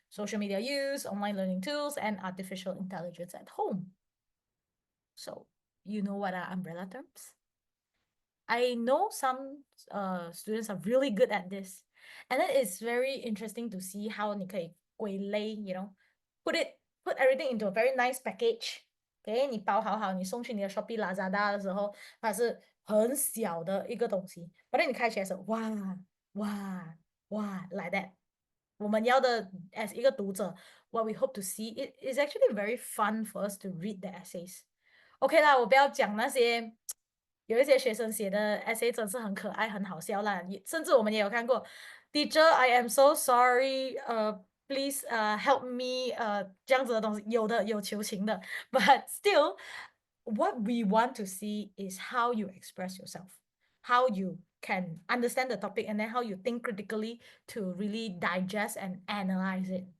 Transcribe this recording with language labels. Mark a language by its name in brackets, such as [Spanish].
[English] social media use, online learning tools and artificial intelligence at home. So you know what are umbrella terms? I know some students are really good at this, and then it's very interesting to see how [Chinese] 你可以归类 [English] you know, put everything into a very nice package. [Chinese] Okay, 你包好好，你送去你的 Shopee Lazada 的时候，它是很小的一个东西， [English] but then [Chinese] 你开起来的时候，哇哇哇 [English] like that。 [Chinese] 我们要的 [English] as [Chinese] 一个读者 [English] what we hope to see, it is actually very fun for us to read the essays. OK 啦， [Chinese] 我不要讲那些有一些学生写的 [English] essay [Chinese] 真是很可爱很好笑啦，甚至我们也有看过 [English] Teacher I am so sorry, please help me [Chinese] 这样子的东西，有的有求情的， [English] but still what we want to see is how you express yourself, how you can understand the topic, and then how you think critically to really digest and analyze it.